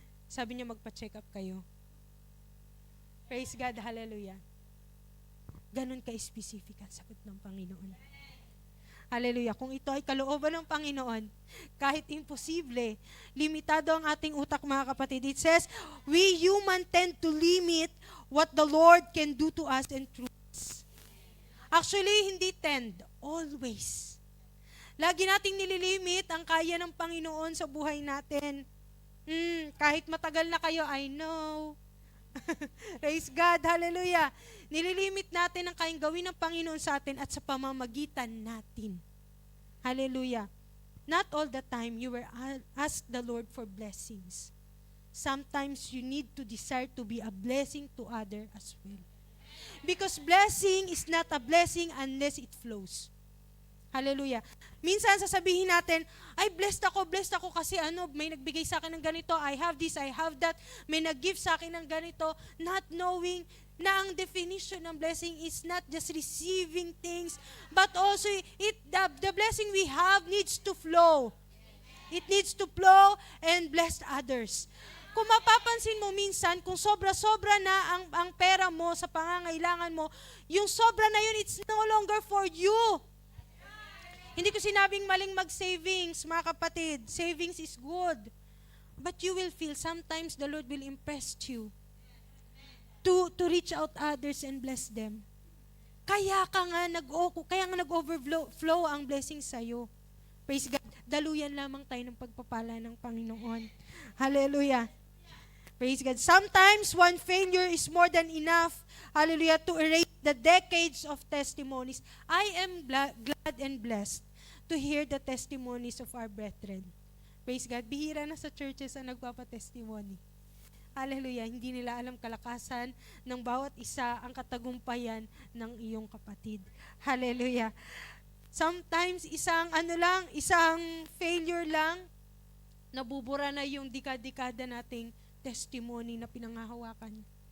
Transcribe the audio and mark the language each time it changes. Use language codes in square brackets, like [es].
[tl] Sabi niya, magpa-check up kayo. Praise God, hallelujah. Ganon ka-specific ang sagot ng Panginoon. Hallelujah. Kung ito ay kalooban ng Panginoon, kahit imposible, limitado ang ating utak, mga kapatid. [en] It says, we human tend to limit what the Lord can do to us and through us. [tl] Actually, hindi tend, always. Lagi nating nililimit ang kaya ng Panginoon sa buhay natin. Kahit matagal na kayo, I know. Praise God, hallelujah. Nililimit natin ang kayang gawin ng Panginoon sa atin at sa pamamagitan natin. Hallelujah. [en] Not all the time you will ask the Lord for blessings. Sometimes you need to desire to be a blessing to others as well. Because blessing is not a blessing unless it flows. [tl] Hallelujah. Minsan sasabihin natin, ay blessed ako kasi may nagbigay sa akin ng ganito, I have this, I have that, may nag-give sa akin ng ganito, not knowing na ang definition ng blessing is not just receiving things, but also the blessing we have needs to flow. [en] It needs to flow and bless others. [tl] Kung mapapansin mo minsan, kung sobra-sobra na ang pera mo sa pangangailangan mo, yung sobra na yun, it's no longer for you. Hindi ko sinabing maling mag-savings, mga kapatid. [en] Savings is good. But you will feel sometimes the Lord will impress you to reach out others and bless them. [tl] Kaya nga nag-overflow ang blessing sa'yo. Praise God. Daluyan lamang tayo ng pagpapala ng Panginoon. [en] Hallelujah. Praise God. Sometimes one failure is more than enough, hallelujah, to erase the decades of testimonies. I am glad and blessed to hear the testimonies of our brethren. Praise God. [tl] Bihira na sa churches ang nagpapatestimony. Hallelujah. Hindi nila alam kalakasan ng bawat isa, ang katagumpayan ng iyong kapatid. Hallelujah. Sometimes isang failure lang, nabubura na yung dekada nating testimony na pinangahawakan.